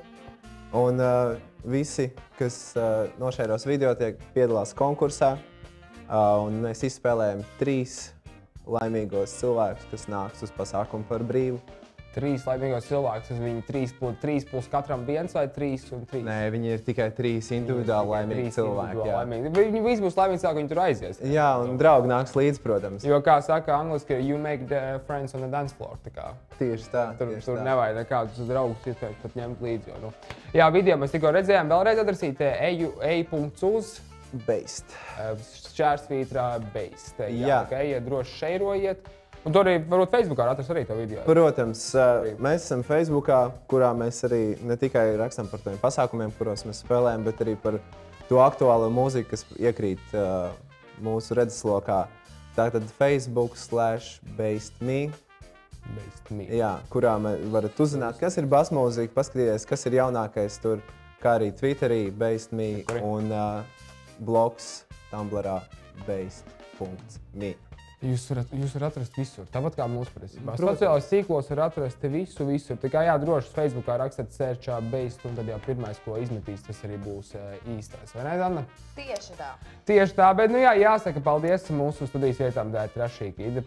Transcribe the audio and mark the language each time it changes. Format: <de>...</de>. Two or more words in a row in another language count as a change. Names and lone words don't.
<lv>Un visi, kas nošēros video, piedalās konkursā, un mēs izspēlējam 3 laimīgos cilvēkus, kas nāks uz pasākumu par brīvu. 3 laimīgos cilvēkus, viņi 3 plus katram viens vai 3 un 3? Nē, viņi ir tikai 3 individuāli laimīgi cilvēki. Viņi visi būs laimīgi cilvēki, viņi tur aizies. Jā, un draugi nāks līdz, protams. Jo, kā saka angliski,</lv> <en>you make the friends on the dance floor.</en> <lv>Tieši tā. Tur nevajag nekādus draugus iespējams pat ņemt līdzi. Jā, video mēs tikko redzējām, vēlreiz atrasīt ej.uz. Based. Šķērsvītrā based. Jā. Ejiet droši šeirojiet. Un tur arī, varbūt, Facebookā atrast arī to video. Protams, mēs esam Facebookā, kurā mēs arī ne tikai rakstām par tiem pasākumiem, kuros mēs spēlējam, bet arī par to aktuālo mūziku, kas iekrīt mūsu redzeslokā. Tātad Facebook/BasedMe. Jā, kurā varat uzzināt, kas ir bass mūzika, paskatīties, kas ir jaunākais tur, kā arī Twitterī BasedMe un blogs Tumblrā based.me. Jūs varat atrast visur, tāpat kā mūsu presībā. Sociālajos tīklos var atrast visu. Tikai jā, droši Facebookā rakstāt searchā based, un tad jau pirmais, ko izmetīs, tas arī būs īstais. Vai ne, Zanna? Tieši tā, bet nu jā, jāsaka paldies mūsu studijas vietām dēļ Trašīga Ida.</lv>